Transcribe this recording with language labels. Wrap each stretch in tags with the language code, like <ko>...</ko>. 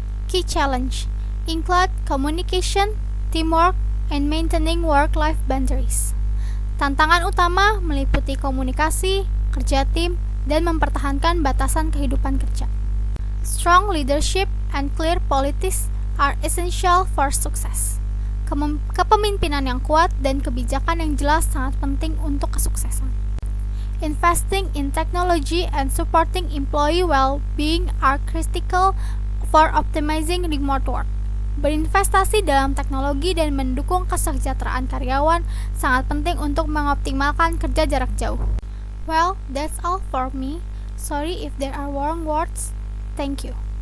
<en>Key challenge include communication, teamwork, and maintaining work-life boundaries.</en> <id>Tantangan utama meliputi komunikasi, kerja tim, dan mempertahankan batasan kehidupan kerja.</id> <en>Strong leadership and clear policies are essential for success.</en> <id>Kepemimpinan yang kuat dan kebijakan yang jelas sangat penting untuk kesuksesan.</id> <en>Investing in technology and supporting employee well-being are critical for optimizing remote work.</en> <id>Berinvestasi dalam teknologi dan mendukung kesejahteraan karyawan sangat penting untuk mengoptimalkan kerja jarak jauh.</id> <en>Well, that's all for me. Sorry if there are wrong words. Thank you.</en>